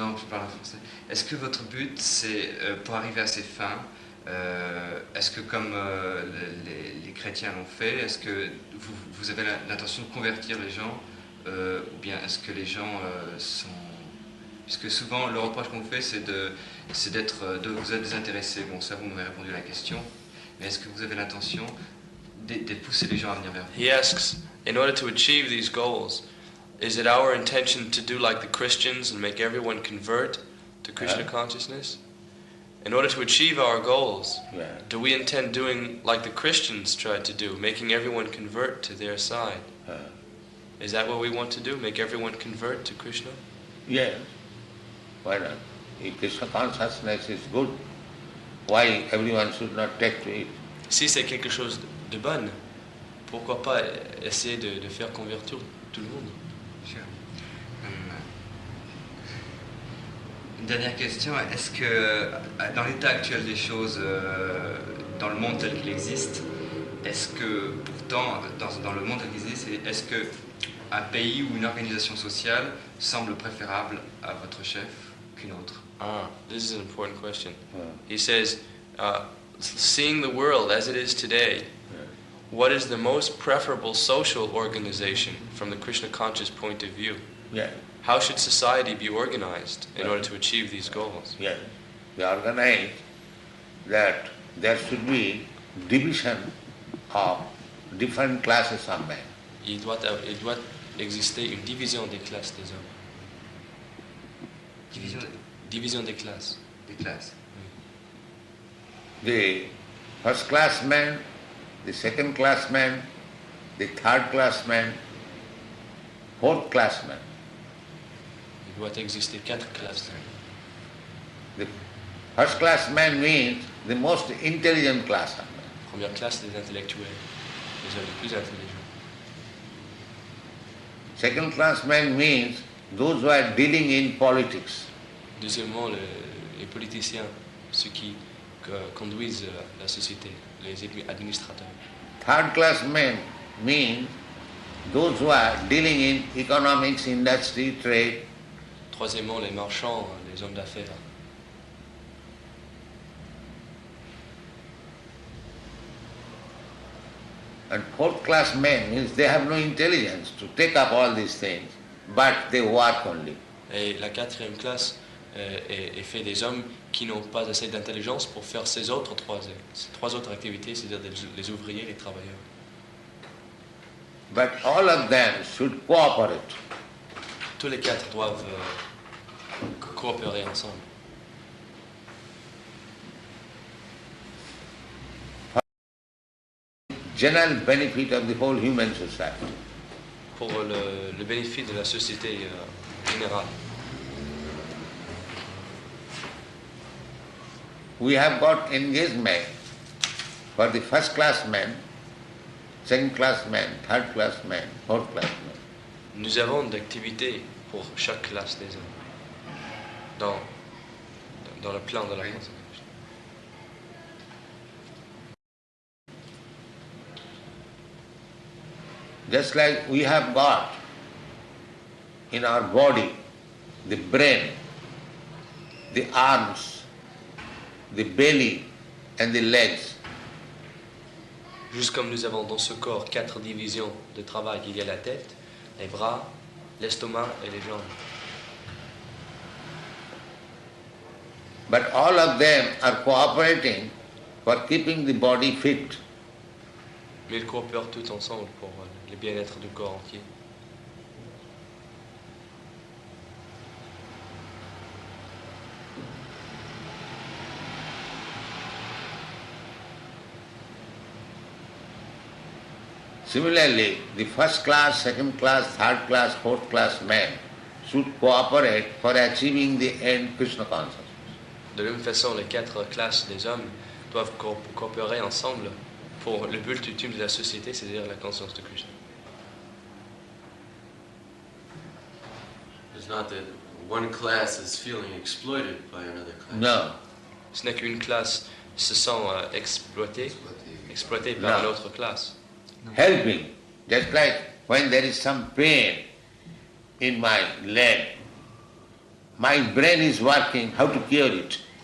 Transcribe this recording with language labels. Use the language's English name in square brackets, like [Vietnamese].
[French] Non, je parle en français. Est-ce que votre but, c'est, pour arriver à ces fins, est-ce que comme les chrétiens l'ont fait, est-ce que vous avez l'intention de convertir les gens, ou bien est-ce que les gens sont... Puisque souvent, le reproche qu'on fait, c'est de vous être désintéressé. Bon, ça, vous m'avez répondu à la question. Mais est-ce que vous avez l'intention de pousser les gens à venir vers vous? [English] He asks, in order to achieve these goals, is it our intention to do like the Christians and make everyone convert to Krishna consciousness? In order to achieve our goals, do we intend doing like the Christians tried to do, making everyone convert to their side? Is that what we want to do, make everyone convert to Krishna? Yes. Why not? If Krishna consciousness is good, why everyone should not take to it? [French] Si c'est quelque chose de bon, pourquoi pas essayer de faire convertir tout le monde? [English] Sure. [French] Une dernière question, est-ce que dans l'état actuel des choses, dans le monde tel qu'il existe, est-ce que pourtant, dans le monde tel qu'il existe, est-ce qu'un pays ou une organisation sociale semble préférable à votre chef qu'une autre? [English] This is an important question. He says, seeing the world as it is today, what is the most preferable social organization from the Krishna conscious point of view? Yeah. How should society be organized in order to achieve these goals? Yes. We organize that there should be division of different classes of men. [French] Il doit exister une division des classes des hommes. Division des classes. Des classes. [English] The first class men, the second class men, the third class men, fourth class men. [French] Il doit exister 4 classes. [English] The first class man means the most intelligent class of men. [French] Première classe, les intellectuels, les hommes les plus intelligents. [English] Second class man means those who are dealing in politics. [French] Deuxièmement, les politiciens, ceux qui conduisent la société, les administrateurs. [English] Third class men means those who are dealing in economics, industry, trade. [French] Troisièmement, les marchands, les hommes d'affaires. [English] And fourth class men means they have no intelligence to take up all these things, but they work only. [French] Et la quatrième classe est faite des hommes qui n'ont pas assez d'intelligence pour faire ces trois autres activités, c'est-à-dire les ouvriers, les travailleurs. [English] But all of them should cooperate. [French] Tous les 4 doivent coopérer ensemble. [English] General benefit of the whole human society. [French] Pour le bénéfice de la société générale. [English] We have got engagement for the first class men, second class men, third class men, fourth class men. [French] Nous avons d'activités pour chaque classe des hommes dans le plan de la consécration. [English] Just like we have got in our body the brain, the arms, the belly and the legs. [French] Juste comme nous avons dans ce corps 4 divisions de travail, il y a la tête, les bras, l'estomac et les jambes. [English] But all of them are cooperating for keeping the body fit. [French] Mais ils coopèrent tous ensemble pour le bien-être du corps entier. [English] Similarly, the first class, second class, third class, fourth class men should cooperate for achieving the end Krishna consciousness. [French] De la même façon, les 4 classes des hommes doivent coopérer ensemble pour le but ultime de la société, c'est-à-dire la conscience de Krishna. [English] It's not that one class is feeling exploited by another class. No. [French] Ce n'est qu'une classe se sent exploitée par [English] No. [French] l'autre classe. [English] Helping. Just like when there is some pain in my leg, my brain is working how to cure it.